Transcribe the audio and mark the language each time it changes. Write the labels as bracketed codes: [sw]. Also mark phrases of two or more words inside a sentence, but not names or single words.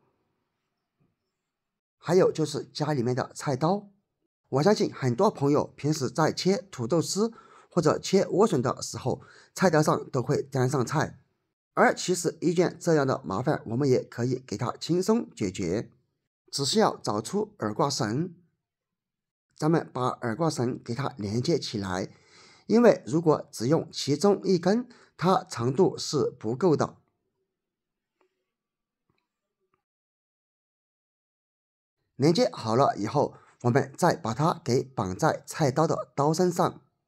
[zh] 還有就是家裡面的菜刀，我相信很多朋友平時在切土豆絲或者切萵筍的時候，菜刀上都會沾上菜，而其實一件這樣的麻煩，我們也可以給它輕鬆解決。只需要找出耳掛繩，咱們把耳掛繩給它連接起來，因為如果只用其中一根，它長度是不夠的。連接好了以後，我們再把它給綁在菜刀的刀身上。